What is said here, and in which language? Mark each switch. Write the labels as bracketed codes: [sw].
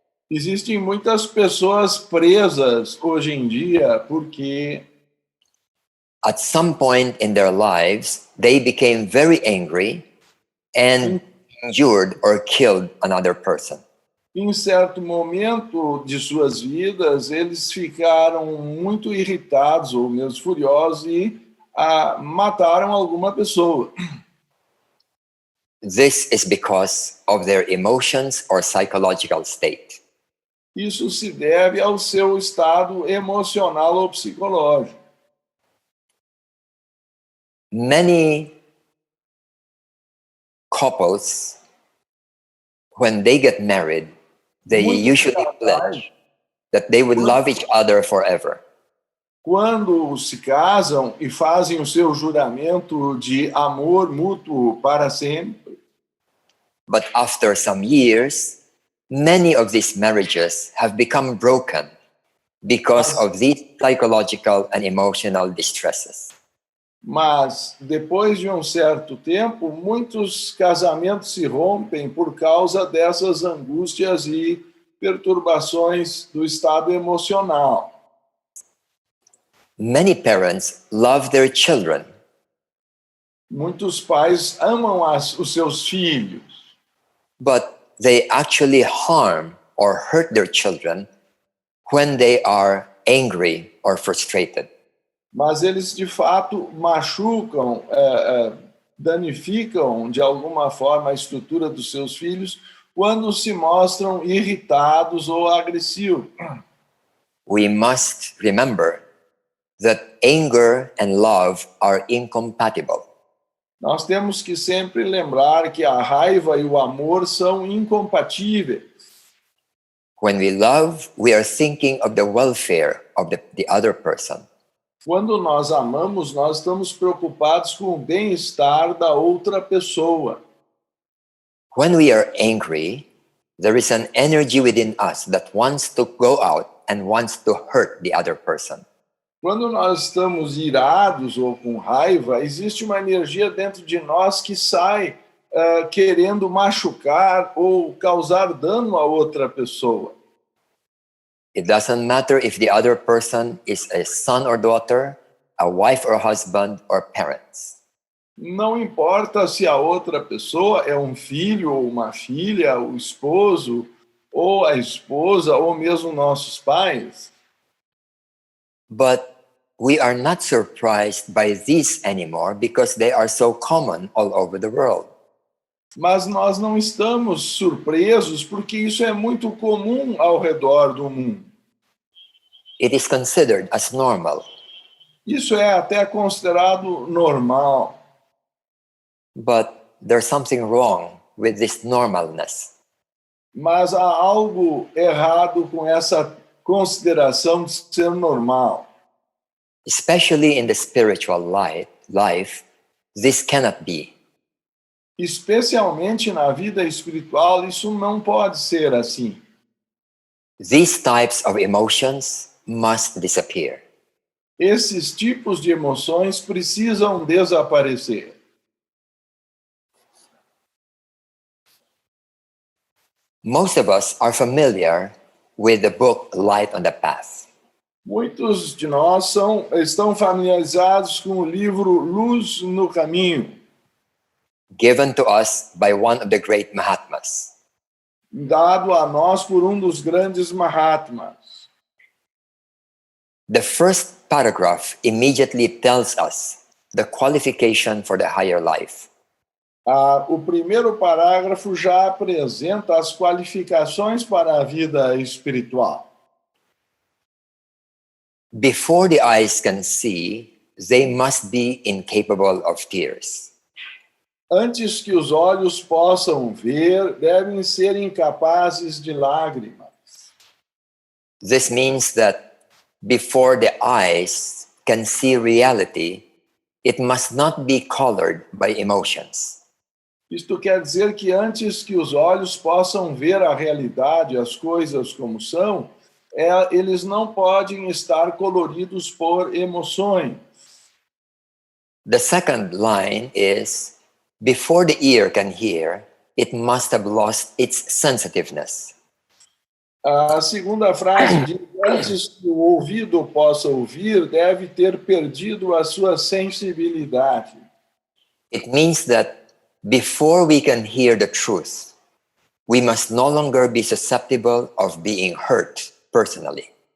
[pt] Existem muitas pessoas presas hoje em dia porque [en] at some point in their lives, they became very angry and injured or killed another person. [pt] em certo momento de suas vidas, eles ficaram muito irritados ou mesmo furiosos e mataram alguma pessoa. [en] This is because of their emotions or psychological state. [pt] Isso se deve ao seu estado emocional ou psicológico. [en] Many couples, when they get married, they usually pledge that they would love each other forever. [pt] Quando se casam e fazem o seu juramento de amor mútuo para sempre, [en] But after some years, many of these marriages have become broken because of these psychological and emotional distresses. [pt] Mas, depois de um certo tempo, muitos casamentos se rompem por causa dessas angústias e perturbações do estado emocional. [en] Many parents love their children, [pt] Muitos pais amam os seus filhos, [en] but they actually harm or hurt their children when they are angry or frustrated. [pt] mas eles de fato machucam, danificam de alguma forma a estrutura dos seus filhos quando se mostram irritados ou agressivos. [en] We must remember that anger and love are incompatible. [pt] Nós temos que sempre lembrar que a raiva e o amor são incompatíveis. [en] When we love, we are thinking of the welfare of the other person. [pt] Quando nós amamos, nós estamos preocupados com o bem-estar da outra pessoa. [en] When we are angry, there is an energy within us that wants to go out and wants to hurt the other person. [pt] Quando nós estamos irados ou com raiva, existe uma energia dentro de nós que sai querendo machucar ou causar dano a outra pessoa. [en] It doesn't matter if the other person is a son or daughter, a wife or husband, or parents. [pt] Não importa se a outra pessoa é um filho ou uma filha, o esposo ou a esposa, ou mesmo nossos pais. [en] But we are not surprised by this anymore because they are so common all over the world. [pt] Mas nós não estamos surpresos porque isso é muito comum ao redor do mundo. [en] It is considered as normal. [pt] Isso é até considerado normal. [en] But there's something wrong with this normalness. [pt] Mas há algo errado com essa consideração de ser normal. [en] Especially in the spiritual life, this cannot be. [pt] Especialmente na vida espiritual, isso não pode ser assim. [en] These types of emotions must disappear. [pt] Esses tipos de emoções precisam desaparecer. [en] Most of us are familiar with the book Light on the Path. [pt] Muitos de nós estão familiarizados com o livro Luz no Caminho, [en] Given to us by one of the great Mahatmas. [pt] dado a nós por um dos grandes Mahatmas. [en] The first paragraph immediately tells us the qualification for the higher life. [pt] O primeiro parágrafo já apresenta as qualificações para a vida espiritual. [en] Before the eyes can see, they must be incapable of tears. [pt] Antes que os olhos possam ver, devem ser incapazes de lágrimas. [en] This means that before the eyes can see reality, it must not be colored by emotions. [pt] Isto quer dizer que antes que os olhos possam ver a realidade, as coisas como são, eles não podem estar coloridos por emoções. [en] The second line is, before the ear can hear, it must have lost its sensitiveness. [pt] A segunda frase diz, antes que o ouvido possa ouvir, deve ter perdido a sua sensibilidade. [en] It means that before we can hear the truth, we must no longer be susceptible of being hurt personally.